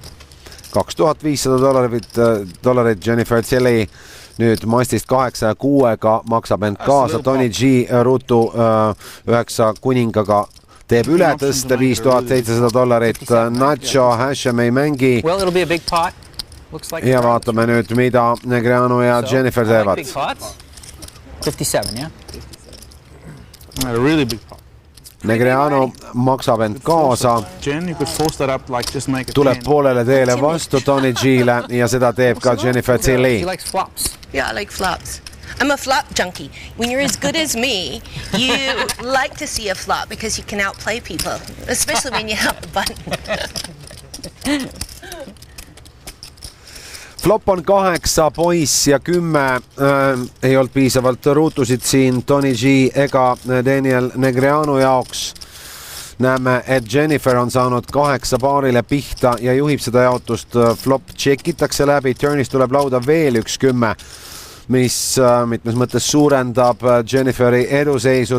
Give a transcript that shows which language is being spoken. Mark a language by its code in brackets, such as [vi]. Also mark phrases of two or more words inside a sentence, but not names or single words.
[et] $2,500 Jennifer Tilly nüüd mastist 8 ja 6-ga maksab end kaasa. Tony G ruutu 9 kuningaga teeb üle tõste $5,700. Nacho Hashem ei mängi. [en] Well, it'll be a big pot. [et] Ja vaatame nüüd, mida Negreanu ja Jennifer teevad. [en] 57, yeah? A really big pot. [et] Negreanu maksab end kaasa. [en] Jen, you could force that up, like just make it [et] tuleb poolele teele vastu Tony G-le ja seda teeb ka Jennifer Tilly. [en] She likes flops. Yeah, I like flops. I'm a flop junkie. When you're as good as me, you like to see a flop because you can outplay people, especially when you have the button. [et] Flop on 8 poiss ja 10 ei olnud piisavalt ruutusid siin Tony G ega Daniel Negreanu jaoks. Näeme, et Jennifer on saanud 8 paarile pihta ja juhib seda jaotust. Flop tšekitakse läbi, turnis tuleb lauda veel üks 10, mis mitmes mõttes suurendab Jenniferi eduseisu.